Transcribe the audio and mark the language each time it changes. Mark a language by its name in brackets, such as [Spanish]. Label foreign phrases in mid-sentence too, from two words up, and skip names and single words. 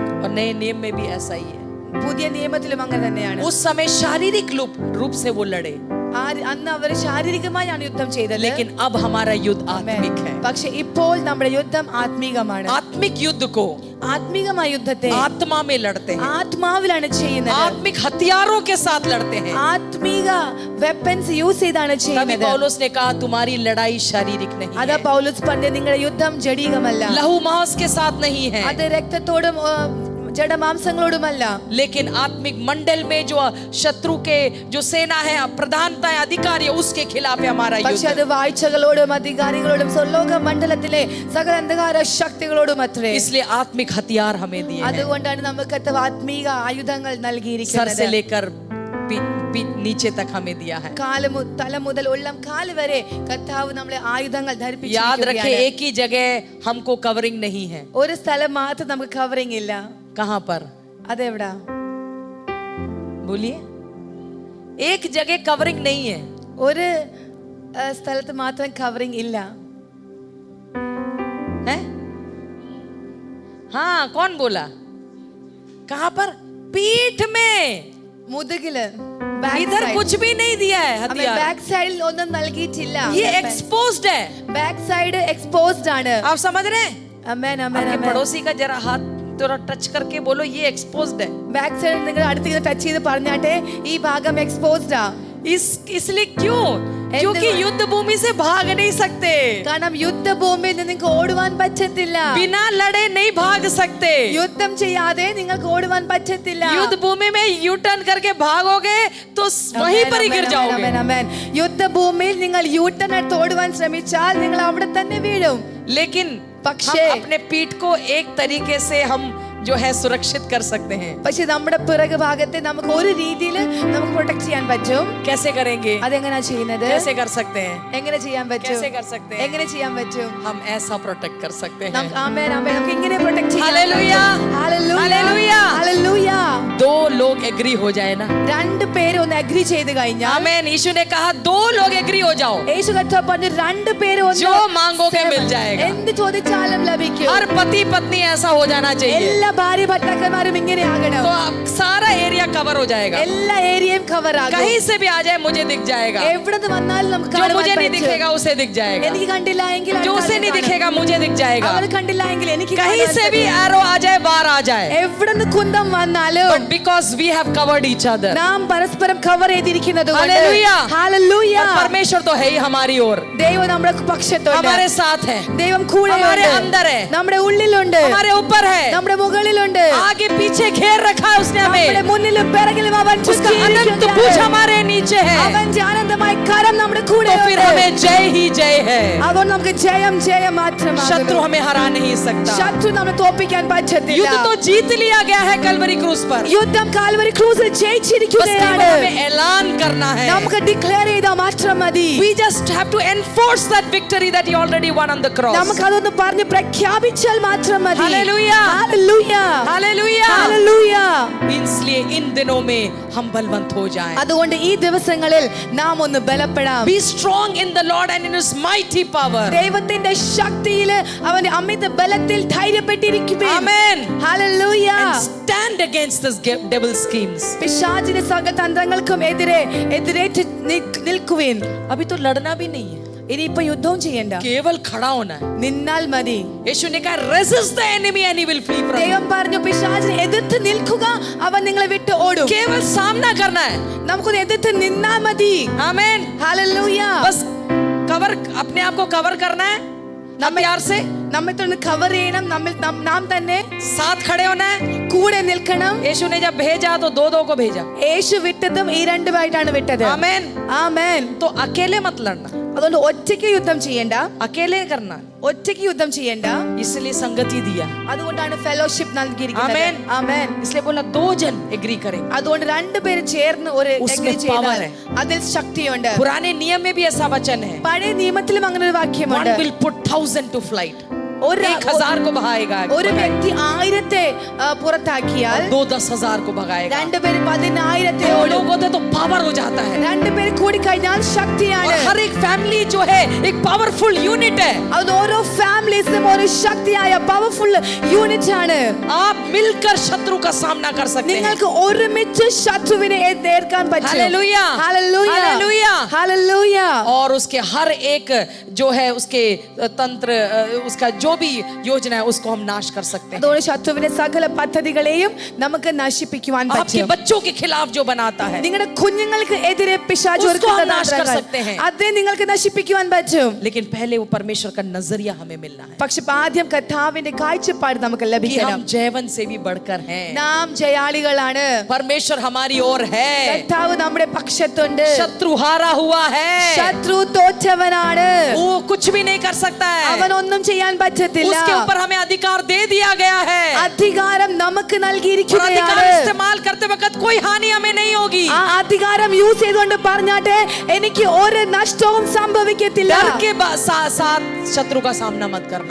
[Hindi] और नए नियम में भी ऐसा ही है। [Malayalam] പുതിയ നിയമത്തിലും അങ്ങനെ തന്നെയാണ്. [Hindi] उस समय शारीरिक रूप से वो लड़े, [Malayalam] അന്ന് അവർ ശാരീരികമായാണ് യുദ്ധം ചെയ്തത്. [Hindi] लेकिन अब हमारा युद्ध आत्मिक है। [Malayalam] പക്ഷെ ഇപ്പോൾ നമ്മുടെ യുദ്ധം ആത്മീകമാണ്. [Hindi] आत्मिक युद्ध को [Malayalam] ആത്മീകമായ യുദ്ധത്തെ [Hindi] आत्मा में लड़ते हैं, [Malayalam] ആത്മാവിലാണ് ചെയ്യുന്നത്. [Hindi] आत्मिक हथियारों के साथ लड़ते हैं। [Malayalam] ആത്മീക [English] weapons use [Malayalam] ചെയ്താണ് [Hindi] तभी [Malayalam] ചെയ്യുന്നത്. [Hindi] पौलुस ने कहा तुम्हारी लड़ाई शारीरिक नहीं [Malayalam] അതാ [Hindi] है, [Malayalam] പൗലോസ് പറഞ്ഞത് നിങ്ങളുടെ യുദ്ധം ജഡികമല്ല, [Hindi] लहू मांस के साथ नहीं है, [Malayalam] അത് രക്തത്തോടും ജഡമാംസങ്ങളോടുമല്ല. [Hindi] लेकिन आत्मिक मंडल में जो शत्रु के जो सेना है, प्रधानता है, अधिकारी है, उसके खिलाफ है हमारा [Malayalam] പക്ഷെ [Hindi] युद्ध। [Malayalam] അത് വാഴ്ചകളോടും അധികാരികളോടും സ്വർലോക മണ്ഡലത്തിലെ സകല അന്ധകാര ശക്തികളോടും അത്രേ. [Hindi] इसलिए आत्मिक हथियार हमें दिए हैं, [Malayalam] അതുകൊണ്ടാണ് നമുക്ക് ആത്മീക ആയുധങ്ങൾ [Hindi] सर से [Malayalam] നൽകിയിരിക്കുന്നത്. [Hindi] लेकर नीचे तक हमें दिया है। [Malayalam] തല മുതൽ ഉള്ളം കാല് വരെ കർത്താവ് നമ്മളെ ആയുധങ്ങൾ [Hindi] याद [Malayalam] ധരിപ്പിച്ചിരിക്കുകയാണ്. [Hindi] रखे, एक ही जगह हमको कवरिंग नहीं है। [Malayalam] ഒരു സ്ഥലം മാത്രം നമുക്ക് കവറിംഗ് ഇല്ല. [Hindi] कहां पर? [Malayalam] അതെവിടാ? [Hindi] बोलिए। एक जगह कवरिंग नहीं है, [Malayalam] ഒരു സ്ഥലത്ത് മാത്രം കവറിംഗ് ഇല്ല. [Hindi] है? हाँ, कौन बोला? कहां पर? पीठ में। [Malayalam] മുതുകില് [Hindi] इधर कुछ भी नहीं दिया है हथियार, [Malayalam] ബാക്ക് സൈഡിൽ ഒന്നും നൽകിയിട്ടില്ല. [Hindi] ये एक्सपोज्ड है। [English] back side exposed [Malayalam] ആണ്. [Hindi] आप समझ रहे हैं? [Malayalam] അമേൻ അമേൻ [Hindi] आपके [Malayalam] അമേൻ. [Hindi] पड़ोसी का जरा हाथ थोड़ा टच करके बोलो ये एक्सपोज्ड है। [English] back side [Malayalam] നിങ്ങൾ അടുത്ത് ടച്ച് ചെയ്ത് പറഞ്ഞാട്ടെ ഈ ഭാഗം എക്സ്പോസ്ഡ് ആ. [Hindi] इसलिए क्यों? क्योंकि युद्ध भूमि से भाग नहीं सकते, [Malayalam] കാരണം യുദ്ധഭൂമിയിൽ നിന്ന് നിങ്ങൾക്ക് ഓടുവാൻ പറ്റത്തില്ല. [Hindi] बिना लड़े नहीं भाग सकते। [Malayalam] യുദ്ധം ചെയ്യാതെ നിങ്ങൾക്ക് ഓടുവാൻ പറ്റത്തില്ല. [Hindi] युद्ध भूमि में [English] U turn [Hindi] करके भागोगे तो वहीं पर ही गिर जाओगे। [Malayalam] യുദ്ധഭൂമിയിൽ നിങ്ങൾ യൂട്ടേൺ എടുത്ത് ഓടുവാൻ ശ്രമിച്ചാൽ നിങ്ങൾ അവിടെ തന്നെ വീഴും. [Hindi] लेकिन [Malayalam] പക്ഷേ [Hindi] हम अपने पीठ को एक तरीके से हम जो है सुरक्षित कर सकते हैं। [Malayalam] പക്ഷെ നമ്മുടെ പിറകു ഭാഗത്തെ നമുക്ക് ഒരു രീതിയിൽ നമുക്ക് പ്രൊട്ടക്ട് ചെയ്യാൻ പറ്റും. [Hindi] कैसे करेंगे? [Malayalam] അതെങ്ങനെയാ ചെയ്യുന്നത്? [Hindi] कैसे कर सकते हैं? [Malayalam] എങ്ങനെ ചെയ്യാൻ പറ്റും? [Hindi] कैसे कर सकते हैं? [Malayalam] എങ്ങനെ ചെയ്യാൻ പറ്റും? [Hindi] हम ऐसा प्रोटेक्ट कर सकते हैं। [Malayalam] ആമേൻ ആമേൻ. നമുക്ക് ഇങ്ങനെ പ്രൊട്ടക്ട് ചെയ്യാം. [Hindi] हालेलुया [Malayalam] ഹല്ലേലൂയ ഹല്ലേലൂയ. [Hindi] दो लोग एग्री हो जाए ना, [Malayalam] രണ്ട് പേര് ഒന്ന് അഗ്രി ചെയ്തു കഴിഞ്ഞാൽ, [Hindi] आमेन। यीशु ने कहा दो लोग एग्री हो जाओ, [Malayalam] യേശു കർത്താവ് പറഞ്ഞു രണ്ട് പേര് ഒന്ന് [Hindi] जो मांगोगे मिल जाएगा। [Malayalam] എന്ത് ചോദിച്ചാലും ലഭിക്കും. [Hindi] हर पति पत्नी ऐसा हो जाना चाहिए, [Malayalam] എല്ലാ ഭാര്യ ഭർത്താക്കന്മാരും ഇങ്ങനെ ആകണം. [Hindi] तो अब सारा [English] area cover [Hindi] हो जाएगा। [Malayalam] എല്ലാ ഏരിയയും കവർ ആകും. [Hindi] कहीं से भी आ जाए मुझे दिख जाएगा, [Malayalam] എവിടുന്ന് വന്നാലും നമുക്ക് [Hindi] जो [Malayalam] കാണാൻ [Hindi] मुझे नहीं [Malayalam] പറ്റും. [Hindi] दिखेगा उसे दिख जाएगा, [Malayalam] എനിക്ക് കണ്ടില്ല എങ്കിൽ [Hindi] जो उसे नहीं दिखेगा मुझे दिख जाएगा। [Malayalam] അവർ കണ്ടില്ല എങ്കിൽ എനിക്ക് [Hindi] कहीं से भी एरो आ जाए, बाहर आ जाए, [Malayalam] എവിടുന്ന് കുന്തം വന്നാലും [English] but because we have covered each other, [Malayalam] നാം പരസ്പരം കവർ ചെയ്തിരിക്കുന്നത് കൊണ്ട്, [Hindi] हालेलुया, [Malayalam] ഹല്ലേലൂയ, [Hindi] और परमेश्वर तो है ही हमारी ओर, [Malayalam] ദൈവം നമ്മുടെ പക്ഷത്തുണ്ട്, [Hindi] हमारे साथ है, [Malayalam] ദൈവം കൂടെയുണ്ട്, [Hindi] हमारे अंदर है, [Malayalam] നമ്മുടെ ഉള്ളിലുണ്ട്, [Hindi] हमारे ऊपर है, [Malayalam] നമ്മുടെ മുകളിലുണ്ട്, [Hindi] आगे पीछे घेर रखा है उसने [Malayalam] നമ്മുടെ [Hindi] हमें, [Malayalam] മുന്നിലും പിറകിലും അവൻ [Hindi] उसका अनंत पूछ हमारे नीचे है, [Malayalam] അവന്റെ അനന്തമായ കരം നമ്മുടെ കൂടെ [Hindi] तो फिर हमें जय ही जय है। [Malayalam] അതുകൊണ്ട് നമുക്ക് ജയം ജയം മാത്രമാണ്. [Hindi] शत्रु हमें हरा नहीं सकता, [Malayalam] ശത്രു നമ്മളെ തോൽപ്പിക്കാൻ പറ്റത്തില്ല. [Hindi] युद्ध तो जीत लिया गया है कलवरी क्रूस पर, [Malayalam] യുദ്ധം കാൽവരി ക്രൂസിൽ [Hindi] बस केवल [Malayalam] ജയിച്ചിരിക്കുകയാണ്. [Hindi] हमें ऐलान करना है, [Malayalam] നമുക്ക് ഡിക്ലെയർ ചെയ്താൽ മാത്രം മതി. [English] we just have to enforce that victory that he already won on the cross. [Malayalam] നമുക്ക് അതൊന്ന് പറഞ്ഞ് പ്രഖ്യാപിച്ചാൽ മാത്രം മതി. [Hindi] हालेलुया, [Malayalam] ഹല്ലേലൂയ [Hindi] हालेलुया। [Malayalam] ഹല്ലേലൂയ. [Hindi] इसलिए इन दिनों में हम बलवंत हो जाएं, [Malayalam] അതുകൊണ്ട് ഈ ദിവസങ്ങളിൽ നാം ഒന്ന് ബലപ്പെടാം. [English] be strong in the Lord and in his mighty power, [Malayalam] ദൈവത്തിന്റെ ശക്തിയിൽ അവന്റെ അമിത ബലത്തിൽ ധൈര്യപ്പെട്ടിരിക്കുവിൻ. [English] amen, [Malayalam] ഹല്ലേലൂയ. [English] and stand against this devil's schemes. [Malayalam] പിശാചിന്റെ സകല തന്ത്രങ്ങൾക്കും എതിരേറ്റ് നിൽക്കുവിൻ. [Hindi] अभी तो लड़ना भी नहीं है, [Malayalam] ഇനിയിപ്പോ യുദ്ധവും ചെയ്യണ്ട, [Hindi] केवल खड़ा होना है। [Malayalam] നിന്നാൽ മതി. [Hindi] यीशु ने कहा [English] resist the enemy and he will flee from you, [Malayalam] ദൈവം പറഞ്ഞു പിശാചിനെ എതിർത്ത് നിൽക്കുക, അവൻ നിങ്ങളെ വിട്ട് ഓടും. [Hindi] केवल सामना करना है, [Malayalam] നമുക്കൊന്ന് എതിർത്ത് നിന്നാ മതി. [Hindi] amen। [Malayalam] ഹല്ലേലൂയ. [Hindi] बस कवर, अपने आप को कवर करना है, प्यार से [Malayalam] നമ്മെ തന്നെ കവർ ചെയ്യണം, നാം തന്നെ [Hindi] साथ खड़े होना है। [Malayalam] കൂടെ നിൽക്കണം. [Hindi] यीशु ने जब भेजा तो दो दो को भेजा, [Malayalam] യേശു വിട്ടതും ഈ രണ്ടുമായിട്ടാണ് വിട്ടത്. [Hindi] आमेन। [Malayalam] ആമേൻ. तो अकेले मत लड़ना, അതുകൊണ്ട് ഒറ്റയ്ക്ക് യുദ്ധം ചെയ്യണ്ട, अकेले करना, ഒറ്റയ്ക്ക് യുദ്ധം ചെയ്യണ്ട. इसलिए संगति दिया, അതുകൊണ്ടാണ് ഫെലോഷിപ്പ് നൽകിയിരിക്കുന്നത്. ആമേൻ. ആമേൻ. [Hindi] इसलिए बोला दो जन एग्री करें। [Malayalam] അതുകൊണ്ട് രണ്ടുപേര് ചേർന്ന് ഒരു [Hindi] उसमें [Malayalam] agree ചെയ്താൽ [Hindi] power है। [Malayalam] അതിൽ ശക്തിയുണ്ട്. [Hindi] पुराने नियम में भी ऐसा वचन है, [Malayalam] പഴയ നിയമത്തിലും അങ്ങനെ ഒരു [English] one [Malayalam] വാക്യമുണ്ട്. [English] will put 1,000 to flight, [Malayalam] ഒരു [Hindi] 1,000 को भगाएगा, [Malayalam] ഒരു വ്യക്തി 1000 പുറത്താക്കിയാൽ [Hindi] 2 10,000 को भगाएगा। [Malayalam] രണ്ടുപേര് 10,000 [Hindi] दो [Malayalam] ഓടും. [Hindi] लोग होते तो पावर हो जाता है, [Malayalam] രണ്ടുപേര് കൂടി കഴിഞ്ഞാൽ [Hindi] और [Malayalam] ശക്തിയാണ്. [Hindi] हर एक फैमिली जो है एक [English] powerful unit [Hindi] है। [Malayalam] അത് ഓരോ ഫാമിലീസും ഒരു ശക്തിയായ [English] powerful unit [Malayalam] ആണ്. [Hindi] आप मिलकर शत्रु का सामना कर सकते हैं, [Malayalam] നിങ്ങൾക്ക് ഒരുമിച്ച് ശത്രുവിനെ എതിർക്കാൻ പറ്റും. [Hindi] हालेलुया, [Malayalam] ഹല്ലേലൂയ [Hindi] हालेलुया। [Malayalam] ഹല്ലേലൂയ. [Hindi] और उसके हर एक जो है उसके तंत्र, उसका जो भी योजना है उसको हम नाश कर सकते हैं। [Malayalam] അതുകൊണ്ട് ശത്രുവിന്റെ സകല പദ്ധതികളെയും നമുക്ക് നശിപ്പിക്കുവാൻ [Hindi] आपके [Malayalam] പറ്റും. [Hindi] बच्चों के खिलाफ जो बनाता है [Malayalam] നിങ്ങളുടെ കുഞ്ഞുങ്ങൾക്ക് എതിരെ പിശാച് [Hindi] उसको [Malayalam] ഒരുക്കുന്ന [Hindi] हम नाश कर [Malayalam] തന്ത്രങ്ങൾ, [Hindi] सकते हैं। [Malayalam] അതേ നിങ്ങൾക്ക് നശിപ്പിക്കുവാൻ പറ്റും. [Hindi] लेकिन पहले वो परमेश्वर का नजरिया हमें मिलना है [Malayalam] പക്ഷെ ആദ്യം കർത്താവിന്റെ കാഴ്ചപ്പാട് നമുക്ക് [Hindi] कि [Malayalam] ലഭിക്കണം. [Hindi] हम जयवन से भी बढ़कर हैं, [Malayalam] നാം ജയാളികളാണ്. [Hindi] परमेश्वर हमारी ओर है, [Malayalam] കർത്താവ് നമ്മുടെ പക്ഷത്തുണ്ട്. [Hindi] शत्रु हारा हुआ है, [Malayalam] ശത്രു തോറ്റവനാണ്. [Hindi] वो कुछ भी नहीं कर सकता है, [Malayalam] അവൻ ഒന്നും ചെയ്യാൻ പറ്റത്തില്ല. [Hindi] उसके ऊपर हमें अधिकार दे दिया गया है, [Malayalam] അധികാരം നമുക്ക് [Hindi] और अधिकार [Malayalam] നൽകിയിരിക്കുകയാണ്. [Hindi] इस्तेमाल करते वक्त कोई हानि हमें नहीं होगी। [Malayalam] ആ അധികാരം യൂസ് ചെയ്തുകൊണ്ട് പറഞ്ഞാട്ടെ എനിക്ക് ഒരു നഷ്ടവും സംഭവിക്കത്തില്ല. [Hindi] डर के साथ शत्रु का सामना मत करना,